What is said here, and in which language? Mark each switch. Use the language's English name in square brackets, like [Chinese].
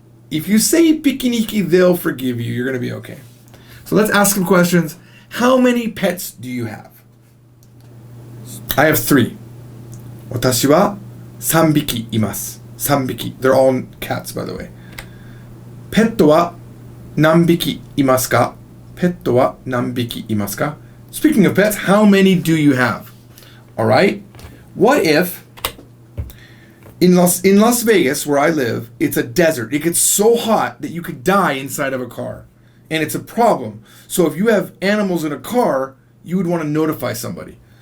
[English] If you say pikiniki, they'll forgive you. You're going to be okay. So let's ask some questions. How many pets do you have? I have 3. [Japanese] 私は3匹います.3匹. [English] They're all cats, by the way. [Japanese] ペットは何匹いますか?ペットは何匹いますか? [English] Speaking of pets, how many do you have? All right. What if In Las Vegas, where I live, it's a desert. It gets so hot that you could die inside of a car. And it's a problem. So if you have animals in a car, you would want to notify somebody.